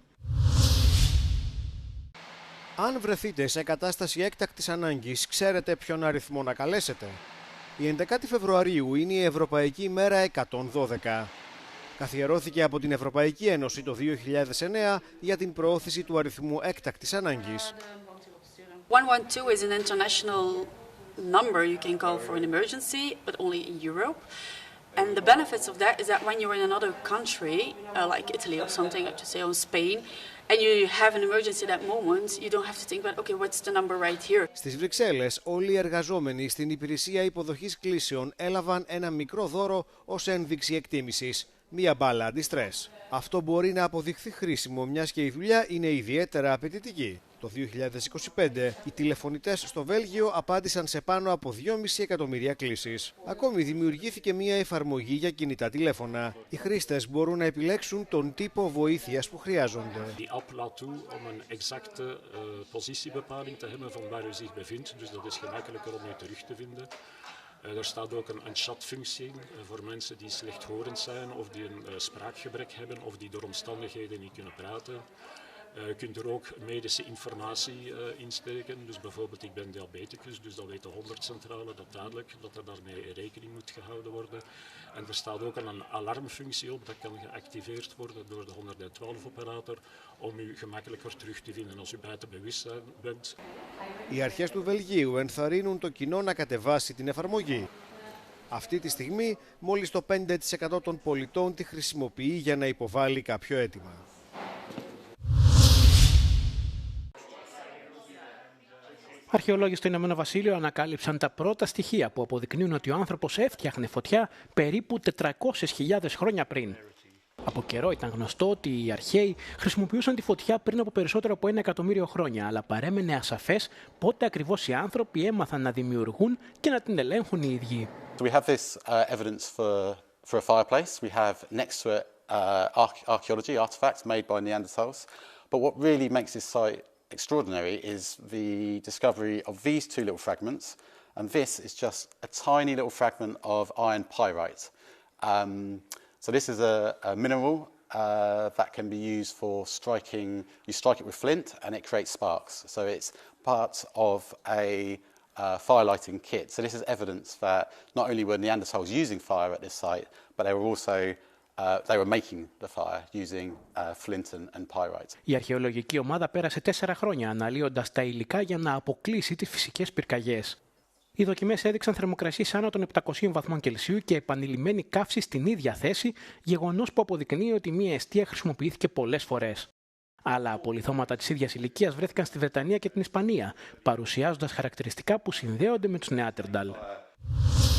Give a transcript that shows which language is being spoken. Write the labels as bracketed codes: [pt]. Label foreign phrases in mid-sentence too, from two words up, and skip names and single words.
[el] Αν βρεθείτε σε κατάσταση έκτακτης ανάγκης, ξέρετε ποιον αριθμό να καλέσετε. Η 11η Φεβρουαρίου είναι η Ευρωπαϊκή ημέρα 112. Καθιερώθηκε από την Ευρωπαϊκή Ένωση το 2009 για την προώθηση του αριθμού έκτακτης ανάγκης. [en] 112 is an international number you can call for an emergency, but only in Europe. And the benefits of that is that when you're in another country, like Italy or something, like to say, or Spain, and you have an emergency at that moment, you don't have to think about, okay, what's the number right here. [el] Στις Βρυξέλλες, όλοι οι εργαζόμενοι στην υπηρεσία υποδοχής κλήσεων έλαβαν ένα μικρό δώρο ως ένδειξη εκτίμησης. Μία μπάλα αντιστρες. Αυτό μπορεί να αποδειχθεί χρήσιμο, μιας και η δουλειά είναι ιδιαίτερα απαιτητική. Το 2025, οι τηλεφωνητές στο Βέλγιο απάντησαν σε πάνω από 2,5 εκατομμύρια κλήσεις. Ακόμη δημιουργήθηκε μια εφαρμογή για κινητά τηλέφωνα. Οι χρήστες μπορούν να επιλέξουν τον τύπο βοήθειας που χρειάζονται. [nl] Er staat ook een chatfunctie voor mensen die slechthorend zijn of die een spraakgebrek hebben of die door omstandigheden niet kunnen praten. Je kunt er ook medische informatie insteken. Dus bijvoorbeeld, ik ben diabeticus, dus dat weet de 100-centrale, dat duidelijk, dat er daarmee rekening moet gehouden worden. En er staat ook een alarmfunctie op, dat kan geactiveerd worden door de 112-operator om u gemakkelijker terug te vinden als u buiten bewustzijn bent. [el] Οι αρχές του Βελγίου ενθαρρύνουν το κοινό να κατεβάσει την εφαρμογή. Αυτή τη στιγμή, μόλις το 5% των πολιτών τη χρησιμοποιεί για να υποβάλει κάποιο αίτημα. Αρχαιολόγοι στο Ηνωμένο Βασίλειο ανακάλυψαν τα πρώτα στοιχεία που αποδεικνύουν ότι ο άνθρωπος έφτιαχνε φωτιά περίπου 400.000 χρόνια πριν. Από καιρό ήταν γνωστό ότι οι αρχαίοι χρησιμοποιούσαν τη φωτιά πριν από περισσότερο από 1 εκατομμύριο χρόνια, αλλά παρέμενε ασαφές πότε ακριβώς οι άνθρωποι έμαθαν να δημιουργούν και να την ελέγχουν οι ίδιοι. [en] We have this evidence for a fireplace. We have next to it archaeology artifacts made by Neanderthals. But what really makes this site extraordinary is the discovery of these two little fragments, and this is just a tiny little fragment of iron pyrite. So this is a mineral that can be used for striking. You strike it with flint, and it creates sparks. So it's part of a fire lighting kit. So this is evidence that not only were Neanderthals using fire at this site, but they were also they were making the fire using flint and pyrite. [el] Η αρχαιολογική ομάδα πέρασε 4 χρόνια αναλύοντας τα υλικά για να αποκλείσει τις φυσικές πυρκαγιές. Οι δοκιμές έδειξαν θερμοκρασίες άνω των 700 βαθμών Κελσίου και επανειλημμένη καύση στην ίδια θέση, γεγονός που αποδεικνύει ότι μια εστία χρησιμοποιήθηκε πολλές φορές. Άλλα απολιθώματα της ίδιας ηλικίας βρέθηκαν στη Βρετανία και την Ισπανία, παρουσιάζοντας χαρακτηριστικά που συνδέονται με τους Νεάντερνταλ.